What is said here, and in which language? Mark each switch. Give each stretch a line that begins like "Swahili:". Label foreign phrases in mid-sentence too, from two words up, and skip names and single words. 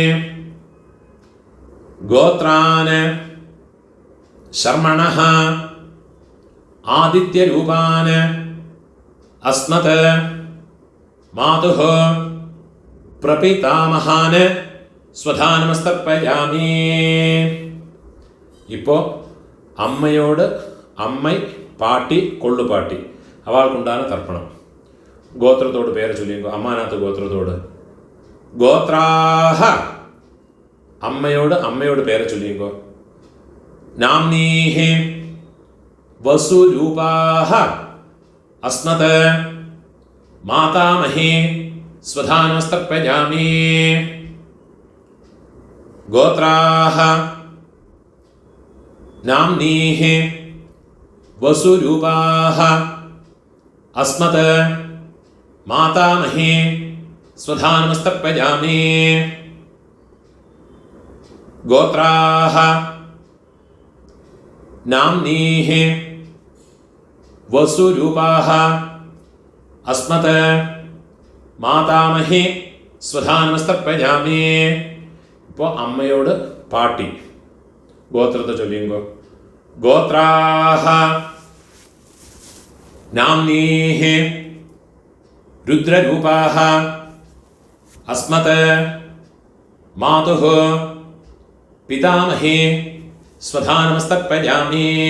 Sanskrit: गोत्रान् शर्मणः आदित्यरूपान् अस्मत् मातुः प्रपितामहान् स्वधानमस्तर्पयामि.
Malayalam: ഇപ്പോൾ അമ്മയോട് അമ്മൈ പാട്ടി കൊള്ളുപാട്ടി അവൾക്കുണ്ടാണ് തർപ്പണം. ഗോത്രത്തോട് പേര് ചൊല്ലിയോ അമ്മാനകത്ത് ഗോത്രത്തോട് ഗോത്രാഹ അമ്മയോട് പേര് ചൊല്ലിയോ
Sanskrit: നാംനീഹി വസുരൂപാഹ अस्मत् मातामही स्वधानमस्तर्पयामि.
Malayalam: गोत्राः नाम्नीः वसुरूपाः अस्मत् मातामही स्वधानमस्तर्पयामि. गोत्राः नाम्नीः वसुरूपाः अस्मत् मातामही स्वधानमस्तर्पयामि. ഇപ്പോൾ അമ്മയോട് പാട്ടി ഗോത്രത്തെ ചൊല്ലിയുമ്പോൾ
Sanskrit: ഗോത്രാഹ നാംനീഹ രുദ്രരൂപാഹ അസ്മത് മാതുഃ പിതാമഹി സ്വധാനമസ്തർപ്പയാമി.